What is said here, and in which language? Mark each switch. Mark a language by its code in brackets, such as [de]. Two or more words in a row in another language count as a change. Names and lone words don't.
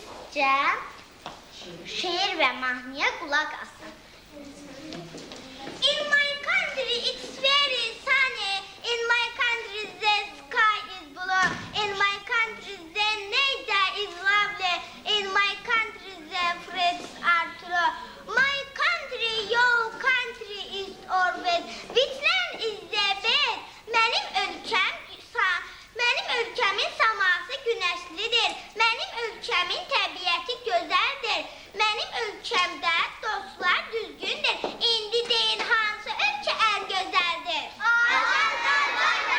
[az] öncə şeir və mahnıya qulaq asın. [en] In my country it's very sunny, in my country the sky is blue, in my country the nature is lovely, in my country the fruits are true. My country, your country is always, which land is the best? [az] Mənim ölkəmin saması günəşlidir, mənim ölkəmin təbiəti gözəldir, mənim ölkəmdə dostlar düzgündür, indi deyin hansı ölkə ən gözəldir? Azərbaycan